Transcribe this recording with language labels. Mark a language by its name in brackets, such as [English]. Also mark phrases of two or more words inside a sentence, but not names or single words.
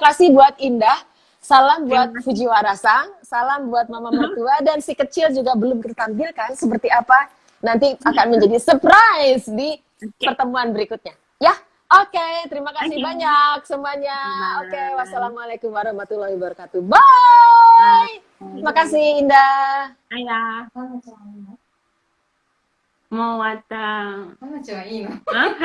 [Indonesian] Terima kasih buat Indah Salam buat Fujiwara Sang, salam buat mama mertua, dan si kecil juga belum kita tampilkan seperti apa. Nanti akan menjadi surprise di pertemuan berikutnya. Ya, oke. Terima kasih banyak semuanya. Oke, [Arabic] والسلام عليكم ورحمة الله وبركاته. [Indonesian] Bye. Terima kasih Indah. Ayah, [Japanese] ママちゃんいいの？ [Indonesian] mau watang. [Japanese] ママちゃんいいの？